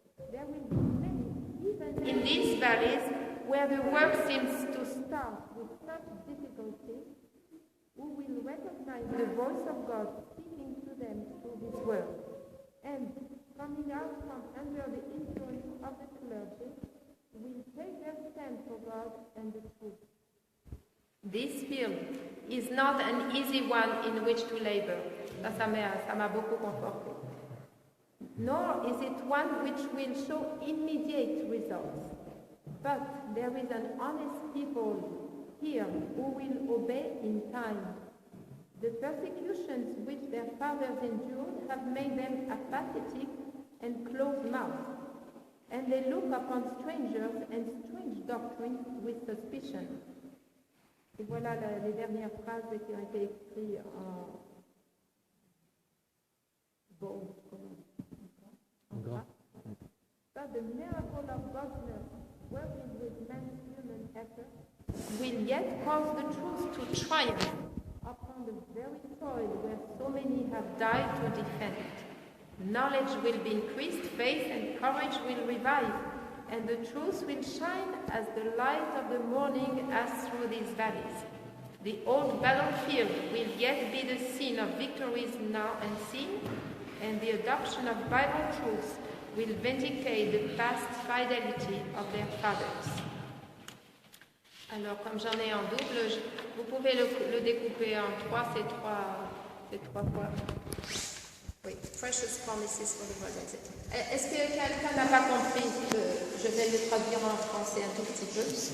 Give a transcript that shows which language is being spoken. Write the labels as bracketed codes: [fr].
[en] There will be many, even in these valleys, where the work seems to start with such difficulty, who will recognize the voice of God speaking to them through His word, and coming out from under the influence of the clergy, will take their stand for God and the truth. This field is not an easy one in which to labor. [fr] Ça m'a beaucoup conforté. [en] Nor is it one which will show immediate results. But there is an honest people here who will obey in time. The persecutions which their fathers endured have made them apathetic and close-mouthed, and they look upon strangers and strange doctrines with suspicion. [fr] Et voilà les dernières phrases qui ont été écrites en bold. [en] But the miracle of God's working with man's human effort will yet cause the truth to triumph upon the very soil where so many have died to defend it. Knowledge will be increased, faith and courage will revive, and the truth will shine as the light of the morning as through these valleys. The old battlefield will yet be the scene of victories now unseen, and the adoption of Bible truths will vindicate the past fidelity of their fathers. [fr] Alors, comme j'en ai en double, vous pouvez le découper en trois, ces trois fois. Oui, Precious Promises for the World. Est-ce que quelqu'un n'a pas compris que je vais le traduire en français un tout petit peu?